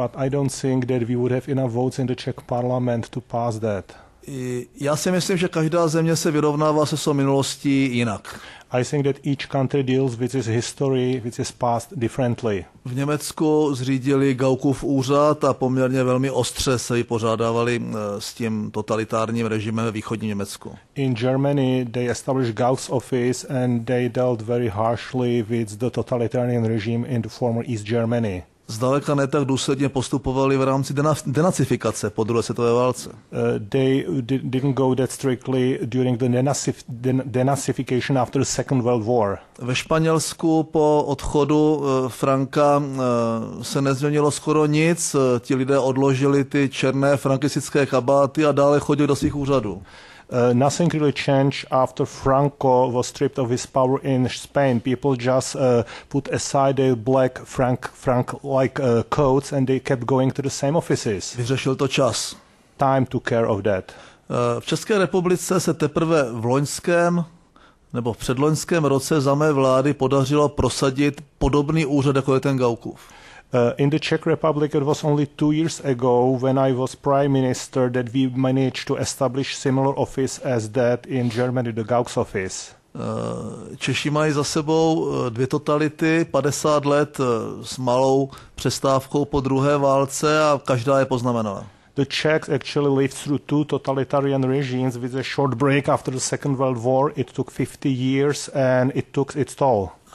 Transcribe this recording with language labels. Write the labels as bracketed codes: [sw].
[en] But I don't think that we would have enough votes in the Czech parliament to pass that. [cs] Já si myslím, že každá země se vyrovnává se svou minulostí jinak. [en] I think that each country deals with its history, with its past differently. [cs] V Německu zřídili Gauckův úřad a poměrně velmi ostře se vypořádávali s tím totalitárním režimem ve východním Německu. [en] In Germany, they established Gauck's office and they dealt very harshly with the totalitarian regime in the former East Germany. [cs] Zdaleka ne tak důsledně postupovali v rámci denacifikace po druhé světové válce. [en] They didn't go that strictly during the denazification after the Second World War. [cs] Ve Španělsku po odchodu Franka se nezměnilo skoro nic. Ti lidé odložili ty černé frankistické kabáty a dále chodili do svých úřadů. [en] Nothing really changed after Franco was stripped of his power in Spain. People just put aside their black Frank-like coats and they kept going to the same offices. [cs] Vyřešil to čas. [en] Time took care of that. [cs] V České republice se teprve v loňském nebo v předloňském roce za mé vlády podařilo prosadit podobný úřad, jako je ten Gaukův. [en] In the Czech Republic, it was only 2 years ago when I was prime minister that we managed to establish similar office as that in Germany, the Gauck's office. [cs] Češi mají za sebou 2 totality, 50 let s malou přestávkou po druhé válce a každá je poznamenala. [en] The Czechs actually lived through 2 totalitarian regimes with a short break after the Second World War. It took 50 years and it took its toll.